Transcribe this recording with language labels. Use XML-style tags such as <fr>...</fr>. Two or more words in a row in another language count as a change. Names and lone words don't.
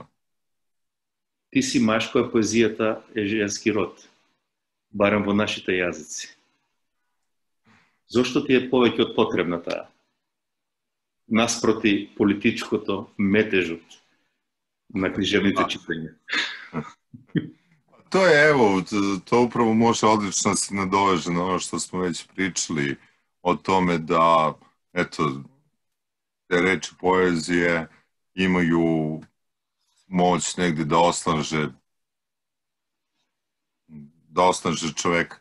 <mk>Ти си машко, а поезијата е женски род, барем во нашите јазици. Зошто ти е повеќе од потребна таа? Наспроти политичкото метежот на книжевните читања.</mk> <sr>To je, evo, to upravo može odlično se nadoveže na ono što smo već pričali o tome da, eto, te reči poezije imaju moć negdje da osnaže čoveka.</sr>